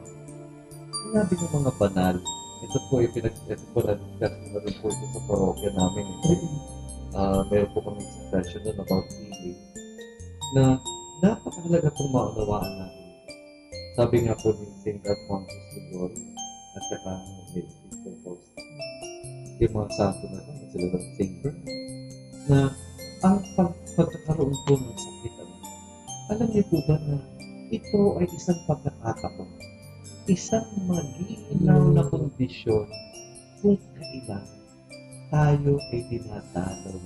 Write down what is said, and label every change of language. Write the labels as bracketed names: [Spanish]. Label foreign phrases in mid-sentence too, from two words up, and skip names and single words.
[Filipino] Sinabi ng mga banal, ito po na rin po ito sa parokya namin. Meron po kami session doon [English] about healing [Filipino] na napakahalaga pong maunawaan natin. Sabi nga po ni St. Alphonsus de Gloria at saka ni St. Faustina, yung mga santo na ito, sila ng St. Bernard, na ang pagkakaroon po ng sakit, alam niyo po ba na ito ay isang pagkakataon, isang maginaw na kondisyon kung kailan tayo ay dinadalaw na.